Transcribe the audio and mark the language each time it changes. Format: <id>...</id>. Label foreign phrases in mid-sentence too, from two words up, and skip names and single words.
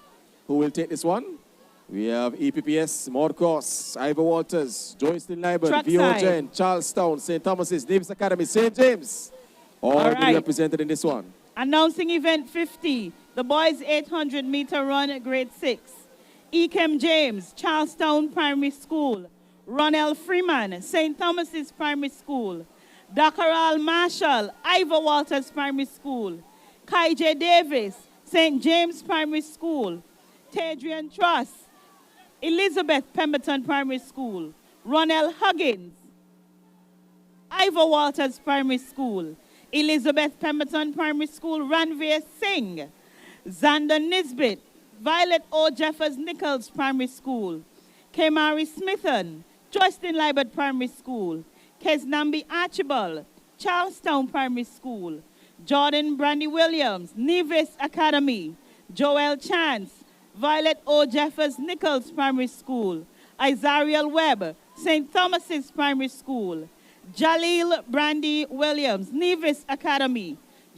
<en>Who will take this one? We have EPPS, Motocross, Ivor Walters, Joycelyn Liebert, VOGen, Charlestown, St. Thomas's, Nevis Academy, St. James. All right. Represented in this one. Announcing event 50, the boys 800-meter run at grade 6. Ekem James, Charlestown Primary School. Ronell Freeman, St. Thomas's Primary School. Dakaral Marshall, Ivor Walters Primary School. Kai J. Davis, St. James Primary School. Tadrian Truss, Elizabeth Pemberton Primary School. Ronell Huggins, Ivor Walters Primary School. Elizabeth Pemberton Primary School. Ranveer Singh. Xander Nisbet, Violet O. Jeffers Nichols Primary School. Kemari Smithen, Joycelyn Liebert Primary School. Kesnambi Archibald, Charlestown Primary School. Jordan Brandy Williams, Nevis Academy. Joel Chance, Violet O. Jeffers Nichols Primary School. Isariel Webb, St. Thomas's Primary School. Jaleel Brandy Williams, Nevis Academy.</en>